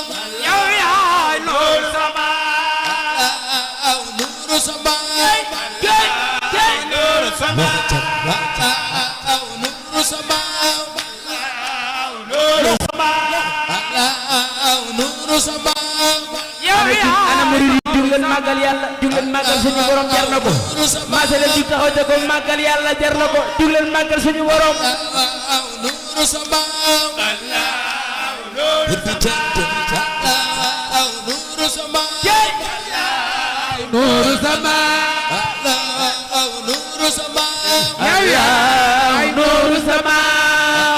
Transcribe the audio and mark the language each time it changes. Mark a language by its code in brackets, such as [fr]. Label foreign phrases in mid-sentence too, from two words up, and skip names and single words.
[ar] يا نور السماء نور السماء نور السماء نور السماء نور السماء نور السماء [wo] ana murid yi jug leen màggal yàlla jug leen màggal suñu borom jar na ko maase leen jug taxaw te ko màggal yàlla jar na ko jug leen màggal suñu borom [ar] نور السماء نور السماء نور السماء نور السماء يا نور السماء